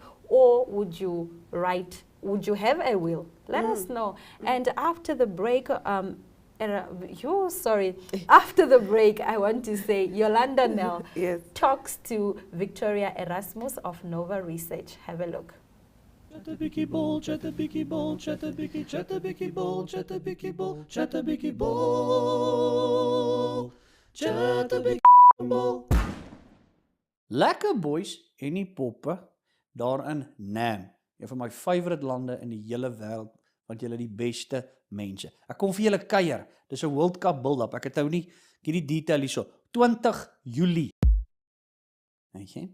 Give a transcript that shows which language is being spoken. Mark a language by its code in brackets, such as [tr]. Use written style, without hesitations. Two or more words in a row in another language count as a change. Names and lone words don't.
[en] Or would you have a will? Let us know. And after the break, after the break, I want to say Yolanda Nell talks to Victoria Erasmus of Nova Research. Have a look. Chatta biki ball, chatta biki ball, chatta biki ball, chatta biki ball, chatta biki ball, chatta biki ball. [af] Lekker boys en die poppe daar in Nam. Een van my favorite lande in die hele wêreld, want julle die beste mense. Ek kom vir julle kuier. Dis 'n World Cup build-up. Ek het nou nie hierdie detail hierso. 20 Julie. Okay.